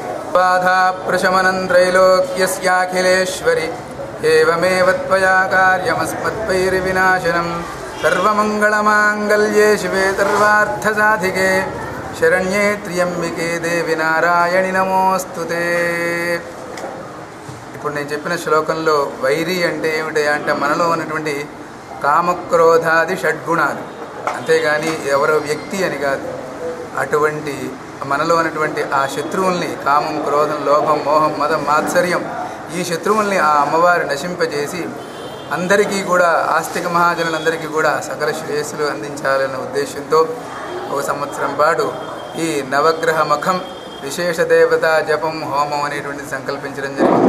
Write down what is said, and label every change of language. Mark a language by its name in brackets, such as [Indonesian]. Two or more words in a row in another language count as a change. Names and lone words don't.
[Sanskrit] बाधाप्रशमनं त्रैलोक्यस्याखिलेश्वरि एवमेव त्वया कार्यमस्मद्वैर्विनाशनं सर्वमङ्गलमाङ्गल्ये शिवे सर्वार्थसाधिके शरण्ये त्र्यम्बिके देवी नारायणि नमोस्तुते. [Telugu] ఇప్పుడు నేను చెప్పిన శ్లోకంలో వైరి అంటే ఏమిటి అంటే మనలో ఉన్నటువంటి కామక్రోధాది షడ్గుణాలు, అంతేగాని ఎవరో వ్యక్తి అని కాదు. అటువంటి మనలో ఉన్నటువంటి ఆ శత్రువుల్ని, కామం, క్రోధం, లోభం, మోహం, మదం, మాత్సర్యం, ఈ శత్రువుల్ని ఆ అమ్మవారు నశింపజేసి అందరికీ కూడా, ఆస్తిక మహాజనులందరికీ కూడా సకల శ్రేయస్సులు అందించాలన్న ఉద్దేశంతో ఒక సంవత్సరం పాటు ఈ నవగ్రహ మఖం విశేష దేవతా జపం హోమం అనేటువంటిది సంకల్పించడం జరిగింది.